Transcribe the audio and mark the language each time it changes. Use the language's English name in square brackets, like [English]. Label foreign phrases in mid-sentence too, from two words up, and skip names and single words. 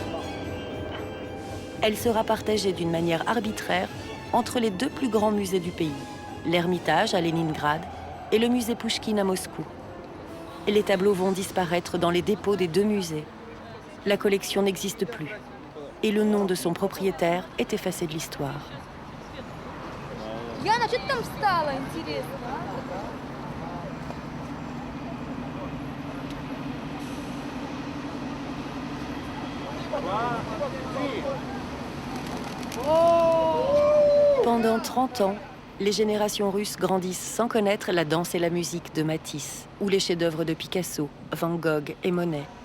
[French] Elle sera partagée d'une manière arbitraire entre les deux plus grands musées du pays, l'Ermitage à Leningrad et le musée Pouchkine à Moscou. Et les tableaux vont disparaître dans les dépôts des deux musées. La collection n'existe plus et le nom de son propriétaire est effacé de l'histoire. [Russian] Яна, что ты там встала, интересно? [French] Pendant 30 ans, les générations russes grandissent sans connaître la danse et la musique de Matisse ou les chefs-d'œuvre de Picasso, Van Gogh et Monet.